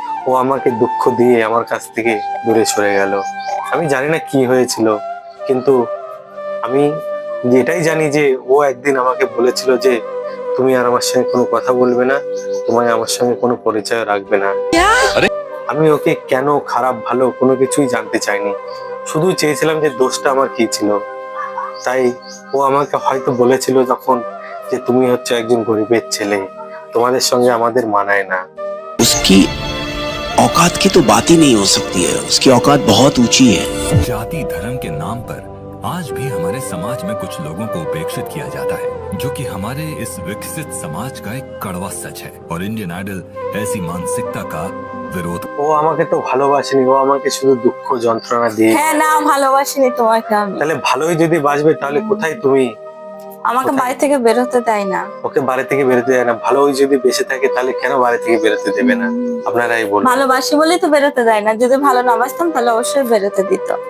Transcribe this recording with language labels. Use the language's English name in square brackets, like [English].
[Bangla] ও আমাকে দুঃখ দিয়ে আমার কাছ থেকে দূরে সরে গেল। আমি জানি না কি হয়েছিল, কিন্তু আমি এটাই জানি যে ও একদিন আমাকে বলেছিল যে তুমি আর আমার সঙ্গে কোনো কথা বলবে না, তোমায় আমার সঙ্গে কোনো পরিচয় রাখবে না। আমি ওকে কেন খারাপ ভালো কোনো কিছুই জানতে চাইনি, শুধু চেয়েছিলাম যে দোষটা আমার কি ছিল। তাই ও আমাকে হয়তো বলেছিল তখন যে তুমি হচ্ছে একজন গরিবের ছেলে, তোমাদের সঙ্গে আমাদের মানায় না। [Hindi] उसकी औकात की तो बात ही नहीं हो सकती है, उसकी औकात बहुत ऊंची है। जाति धर्म के नाम पर आज भी हमारे समाज में कुछ लोगों को उपेक्षित किया जाता है, जो कि हमारे इस विकसित समाज का एक कड़वा सच है। और इंडियन आइडल ऐसी मानसिकता का विरोध। [Bangla] ও আমাকে তো ভালোবাসেনি, ও আমাকে শুধু দুঃখ যন্ত্রণা দিয়ে। হ্যাঁ, না ভালোবাসিনি তোমাকে আমি। তাহলে ভালোই যদি বাসবে তাহলে কোথায় তুমি? আমাকে বাড়ি থেকে বেরোতে দেয় না। ওকে বাড়ি থেকে বেরোতে দেয় না, ভালোই যদি বেঁচে থাকে তাহলে কেন বাড়ি থেকে বেরোতে দেবে না? আপনারাই বলুন। ভালোবাসি বলেই তো বেরোতে দেয় না, যদি ভালো না বাসতাম তাহলে অবশ্যই বেরোতে দিত।